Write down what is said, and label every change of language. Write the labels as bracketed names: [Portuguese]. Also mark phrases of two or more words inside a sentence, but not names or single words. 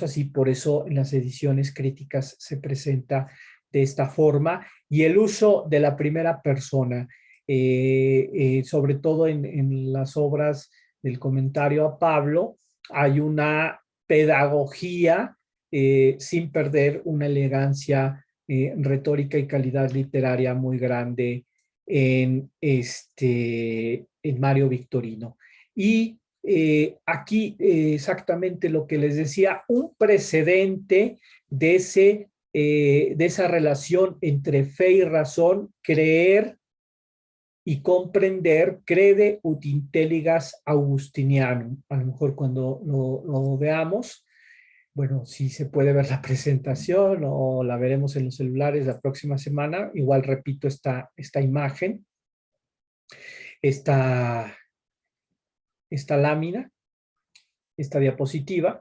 [Spanish] así, por eso en las ediciones críticas se presenta de esta forma, y el uso de la primera persona, sobre todo en las obras del comentario a Pablo, hay una pedagogía sin perder una elegancia retórica y calidad literaria muy grande en Mario Victorino. Y aquí exactamente lo que les decía, un precedente de esa relación entre fe y razón, creer y comprender, [Latin] crede ut intelligas Augustinianum. [Spanish] A lo mejor cuando lo veamos, bueno, si se puede ver la presentación o la veremos en los celulares la próxima semana, igual repito esta imagen, esta lámina, esta diapositiva.